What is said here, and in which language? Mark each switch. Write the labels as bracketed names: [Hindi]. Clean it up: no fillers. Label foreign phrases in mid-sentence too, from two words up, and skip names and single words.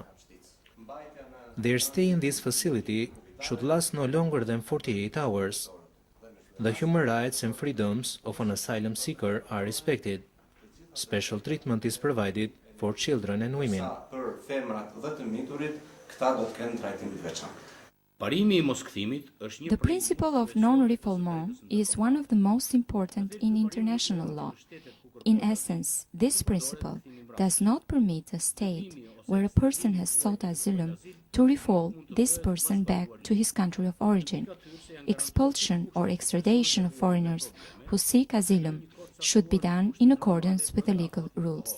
[English] Their stay in this facility should last no longer than 48 hours. The human rights and freedoms of an asylum seeker are respected. Special treatment is provided for children and women. [Albanian] Parimi I moskthimit është një [English] The principle of non-refoulement is one of the most important in international law. In essence, this principle does not permit a state where a person has sought asylum to refoul this person back to his country of origin. Expulsion or extradition of foreigners who seek asylum should be done in accordance with the legal rules.